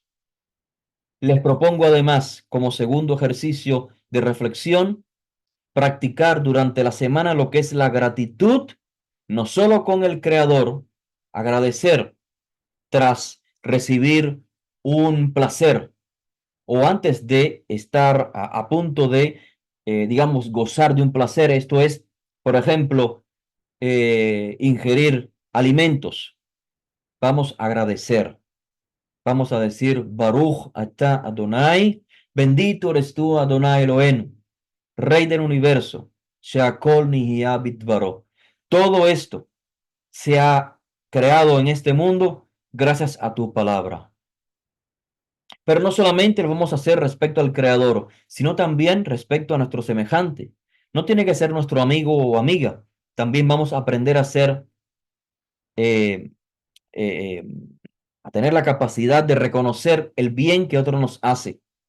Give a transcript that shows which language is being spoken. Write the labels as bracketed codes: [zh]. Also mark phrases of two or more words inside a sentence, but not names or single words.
[es] Les propongo además, como segundo ejercicio de reflexión, practicar durante la semana lo que es la gratitud, no solo con el Creador, agradecer tras recibir un placer o antes de estar a punto de, digamos, gozar de un placer. Esto es, por ejemplo, ingerir alimentos. Vamos a agradecer. Vamos a decir, [he] ברוך אתה אדני, [es] bendito eres tú, [he] אדני אלהינו, [es] Rey del universo, [he] שהכל נהיה בדברו. [es] Todo esto se ha creado en este mundo gracias a tu palabra. Pero no solamente lo vamos a hacer respecto al Creador, sino también respecto a nuestro semejante. No tiene que ser nuestro amigo o amiga. También vamos a aprender a ser, eh, eh, a tener la capacidad de reconocer el bien que otro nos hace.